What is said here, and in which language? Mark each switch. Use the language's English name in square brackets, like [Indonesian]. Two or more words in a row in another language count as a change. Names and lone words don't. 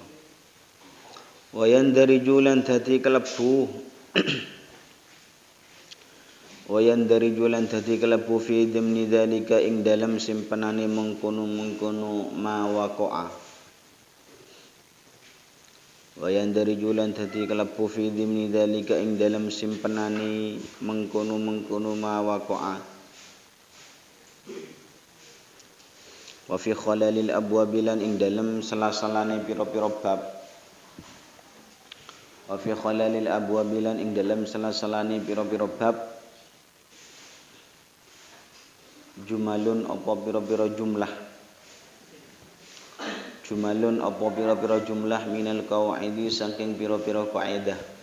[Arabic] ويندرج [Javanese] lan dadi kalebu [Arabic] ويندرج [Javanese] lan dadi kalebu [Arabic] في ضمن ذلك [Javanese] ing dalam simpenane mengkono-mengkono [Arabic] ما وقع. ويندرج [Javanese] lan dadi kalebu [Arabic] في ضمن ذلك [Javanese] ing dalam simpenane mengkono-mengkono [Arabic] ما وقع. وفي خلال الأبواب [Javanese] lan ing dalam sela-selane pira-pira bab. [Arabic] وفي خلال الأبواب [Javanese] lan ing dalam sela-selane pira-pira bab. Jumalun apa pira-pira jumlah. Jumalun apa pira-pira jumlah [Arabic] من القواعد [Javanese] saking pira-pira kaidah.